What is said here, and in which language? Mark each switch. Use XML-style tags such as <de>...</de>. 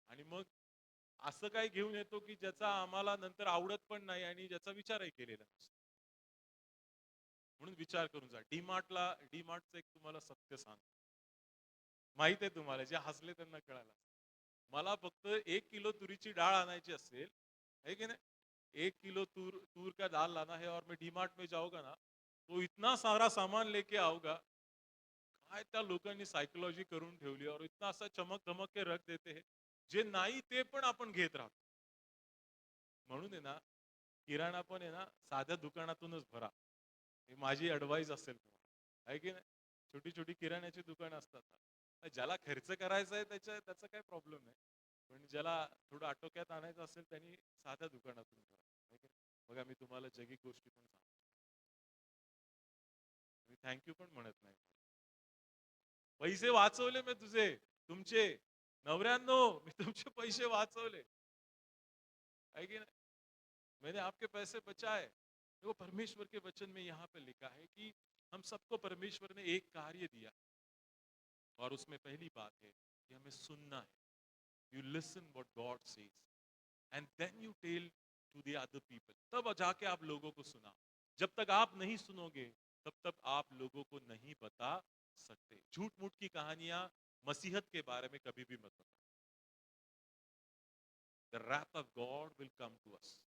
<mr>आणि मग असं काय घेऊन येतो की ज्याचा आम्हाला नंतर आवडत पण नाही आणि ज्याचा विचारही केलेला नसतो. म्हणून विचार करून जा. डीमार्टचं एक तुम्हाला सत्य सांगतो. माहित आहे तुम्हाला, जे हसले त्यांना कळालं. मला फक्त 1 किलो तुरीची डाळ आणायची असेल,</mr> <hi>है की नाही? 1 किलो तूर का दाल लाना है और मैं डीमार्ट में जाऊंगा ना, तो इतना सारा सामान लेके आऊंगा.</hi> <mr>काय त्या लोकांनी सायकोलॉजी करून ठेवली और इतना असा</mr> <hi>चमक धमक के रख देते हैं,</hi> <mr>जे नाही ते पण आपण घेत राहतो. म्हणून आहे ना, किराणा पण आहे ना, साध्या दुकानातूनच भरा. ही माझी ॲडवाइस असेल तुम्हाला. आहे की नाही? छोटी-छोटी किराण्याची दुकानं असतात ना. ज्याला खर्च करायचा आहे त्याचा काही प्रॉब्लेम नाही. पण ज्याला थोडं आटोक्यात आणायचं असेल त्यांनी साध्या दुकानातून करा. आहे की नाही? बघा मी तुम्हाला जगी गोष्टी पण सांगतो. मी थँक यू पण म्हणत नाही. पैसे वाचवले मी तुझे, तुमचे. नवऱ्यांनो, मी तुमचे पैसे वाचवले.</mr> <hi>है की नहीं? मैंने आपके पैसे बचाए। देखो परमेश्वर के वचन में यहाँ पे लिखा है कि हम सबको परमेश्वर ने एक कार्य दिया, और उसमें पहली बात है कि हमें सुनना है।</hi> <en>You listen what God says and then you tell to the other people.</en> <hi>तब जाके आप लोगों को सुना। जब तक आप नहीं सुनोगे तब तक आप लोगों को नहीं बता सकते। झूठ मूठ की कहानियां मसीहत के बारे में कभी भी मत बताओ।</hi> <en>The wrath of God will come to us.</en>